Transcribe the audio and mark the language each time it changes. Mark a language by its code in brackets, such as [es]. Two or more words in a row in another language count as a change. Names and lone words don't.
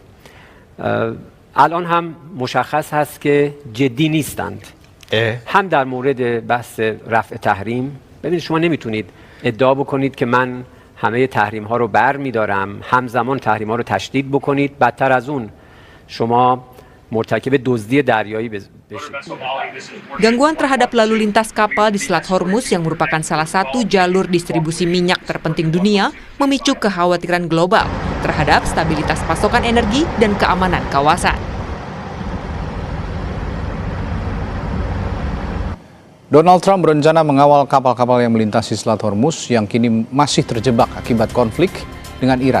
[fa] الان هم مشخص هست که جدی نیستند. هم در مورد بحث رفع تحریم، ببینید شما نمیتونید ادعا بکنید که من همه تحریم ها رو بر می‌دارم، همزمان تحریم ها رو تشدید بکنید، بدتر از اون شما مرتکب دزدی دریایی بشید. [id] Gangguan terhadap lalu lintas kapal di Selat Hormuz yang merupakan salah satu jalur distribusi minyak terpenting dunia memicu kekhawatiran global terhadap stabilitas pasokan energi dan keamanan kawasan. Donald Trump berencana mengawal kapal-kapal yang melintasi Selat Hormuz yang kini masih terjebak akibat konflik dengan Iran.